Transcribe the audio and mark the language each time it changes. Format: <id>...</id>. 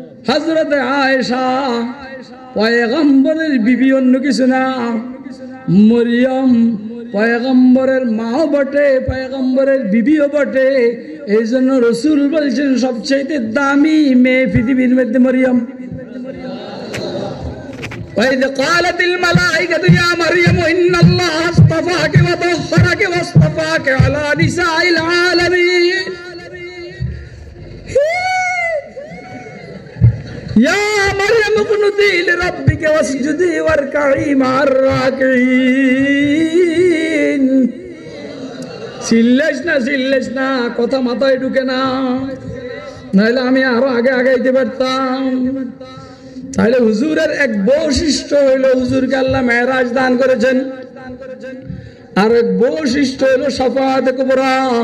<bn>হযরতে আয়েশা পয়গম্বরের বিবি, অন্য কিছু না। মরিয়ম পয়গম্বরের মাও বটে, পয়গম্বরের বিবিও বটে। এই জন্য রাসূল বলছেন সবচেয়ে দামি মেয়ে পৃথিবীর মধ্যে মরিয়ম।</bn> <ar>وإذ قالت الملائكة يا مريم إن الله اصطفاك وطهرك واصطفاك على نساء العالمين يا مريم اقنتي لربك واسجدي واركعي مع الراكعين।</ar> <bn>চিল্লাস না, কথা মাথায় ঢুকে না, নাহলে আমি আরো আগে আগাইতে পারতাম। তাহলে হুজুরের এক বৈশিষ্ট্য হইলো হুজুরকে আল্লাহ মেরাজ দান করেছেন, আর এক বৈশিষ্ট্য হইলো শাফাআতে কুবরা।</bn>